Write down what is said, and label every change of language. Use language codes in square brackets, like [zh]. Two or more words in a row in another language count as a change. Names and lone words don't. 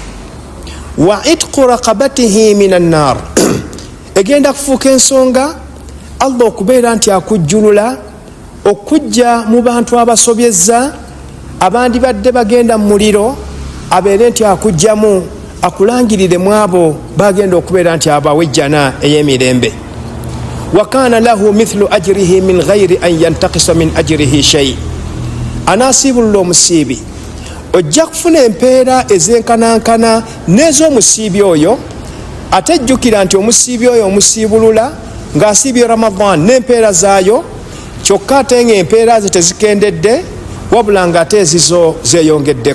[ar] وعتق رقبته من النار, [lg] egenda kufuuka ensonga Allah okubeera nti akujjulula okujja mu bantu abasobyezza abandibadde bagenda mu muliro, abeere nti akujjamu akulangirire mu abo bagenda okubeera nti abawe ejjana ey'emirembe. [ar] وكان له مثل أجره من غير أن ينتقص من أجره شيء, [lg] anaasiibulula omusiibi ojja kufuna empeera ezenkanankana n'ez'omusiibi oyo. Ate jjukira nti omusiibi oyo omusiibulula ng'asiibye Ramadhan n'empeera zaayo, kyokka ate ng'empeera ze tezikendedde wabula ng'ate ezizo zeeyongeddeko.